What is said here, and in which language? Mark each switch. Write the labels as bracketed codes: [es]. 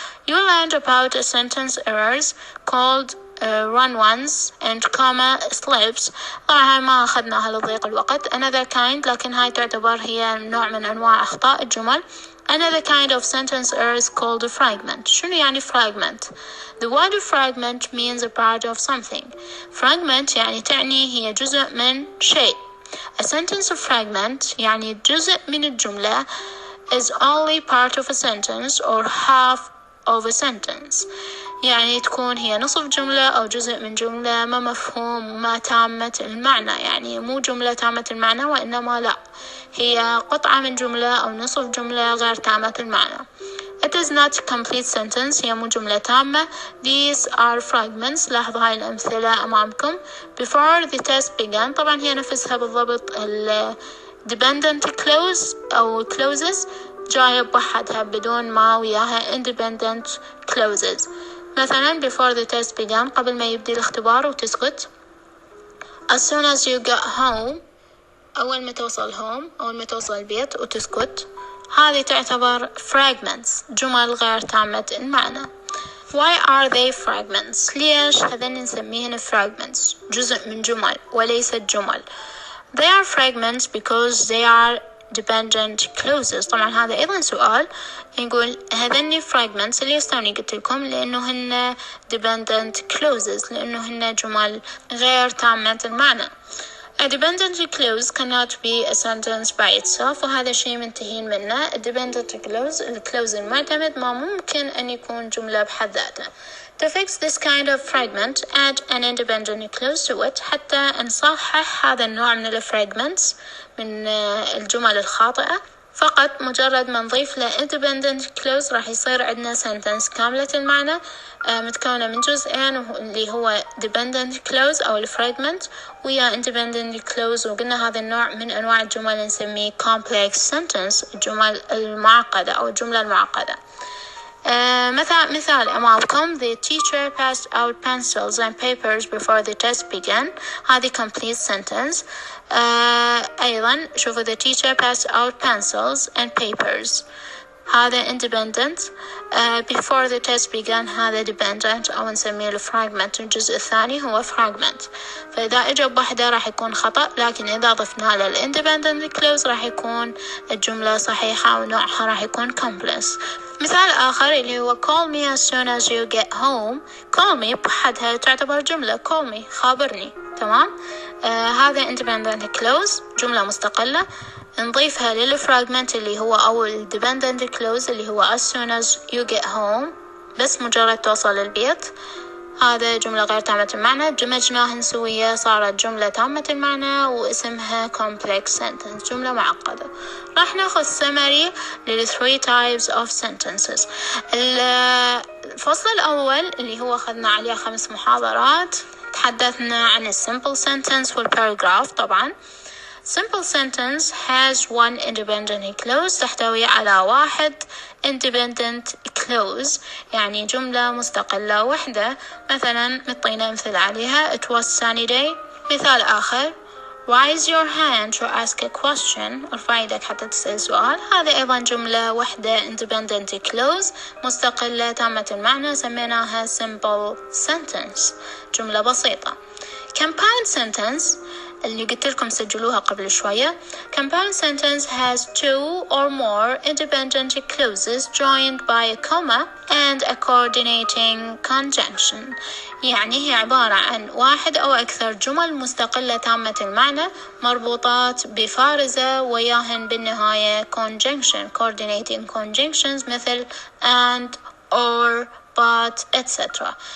[en] You learned about a sentence errors called run-ons and comma slips. [ar] طبعا ما أخذناها لضيق الوقت. [en] Another kind [ar] لكن هاي تعتبر هي نوع من أنواع أخطاء الجمل. [en] Another kind of sentence error is called a fragment. [ar] شنو يعني fragment? [en] The word fragment means a part of something. [ar] Fragment يعني تعني هي جزء من شيء. [en] A sentence fragment [ar] يعني جزء من الجملة [en] is only part of a sentence or half of a sentence. [ar] يعني تكون هي نصف جملة أو جزء من جملة ما مفهوم وما تامة المعنى. يعني مو جملة تامة المعنى وإنما لا هي قطعة من جملة أو نصف جملة غير تامة المعنى. [en] It is not a complete sentence. [ar] هي مو جملة تامة. [en] These are fragments. [ar] لاحظوا هاي الأمثلة أمامكم. [en] Before the test began. [ar] طبعا هي نفسها بالضبط dependent clause أو clauses جاية بوحدها بدون ما وياها independent clauses. مثلا [en] before the test began [ar] قبل ما يبدي الاختبار وتسكت. [en] As soon as you get home [ar] أول ما توصل home أول ما توصل البيت وتسكت. هذه تعتبر fragments جمل غير تامة المعنى. [en] Why are they fragments? [ar] ليش هذين نسميهن fragments جزء من جمل وليست جمل. [en] They are fragments because they are dependent clauses. [ar] طبعا هذا أيضا سؤال نقول هذني fragments اللي يستوني قلت لكم لأنه هن dependent clauses لأنه هن جمل غير تامة المعنى. [en] A dependent clause cannot be a sentence by itself [ar] وهذا شيء منتهين منه. A dependent clause الكلوز المعتمد ما ممكن أن يكون جملة بحد ذاته. [en] To fix this kind of fragment, add an independent clause to it [ar] حتى نصحح هذا النوع من الفراغمنتس من الجمل الخاطئة. فقط مجرد ما نضيف له independent clause راح يصير عندنا sentence كاملة المعنى متكونة من جزئين اللي هو dependent clause أو الفراغمنت ويا independent clause. وقلنا هذا النوع من أنواع الجمل نسميه complex sentence الجمل المعقدة أو الجملة المعقدة. مثال أمامكم [en] the teacher passed out pencils and papers before the test began. هذه complete sentence. [ar] أيضا شوفوا [en] the teacher passed out pencils and papers هذا independent. Before the test began [ar] هذا dependent أو نسميه الفراغمنت. الجزء الثاني هو fragment. فإذا إجا بوحدة راح يكون خطأ لكن إذا ضفنا له independent clause راح يكون الجملة صحيحة ونوعها راح يكون complex. مثال آخر اللي هو [en] call me as soon as you get home. [ar] call me بوحدها تعتبر جملة call me خابرني. تمام. هذا independent clause جملة مستقلة نضيفها للفراغمنت اللي هو أو dependent clause اللي هو [en] as soon as you get home [ar] بس مجرد توصل البيت. هذا جملة غير تامة المعنى، دمجناهن سوية صارت جملة تامة المعنى واسمها complex sentence، جملة معقدة. راح ناخذ summary لل 3 types of sentences. الفصل الأول اللي هو أخذنا عليه 5 محاضرات، تحدثنا عن simple sentence والparagraph. طبعا [en] simple sentence has one independent clause، [ar] تحتوي على واحد independent clause، يعني جملة مستقلة وحدة. مثلا نعطينا مثل عليها [en] it was sunny day. مثال آخر raise your hand to ask a question، [ar] ارفع يدك حتى تسأل سؤال. هذا أيضا جملة وحدة independent clause مستقلة تامة المعنى، سميناها simple sentence، جملة بسيطة. compound sentence اللي قلت لكم سجلوها قبل شوية. [en] compound sentence has 2 or more independent clauses joined by a comma and a coordinating conjunction، [ar] يعني هي عبارة عن واحد أو أكثر جمل مستقلة تامة المعنى مربوطات بفارزة وياهن بالنهاية [en] conjunction coordinating conjunctions مثل and or but etc.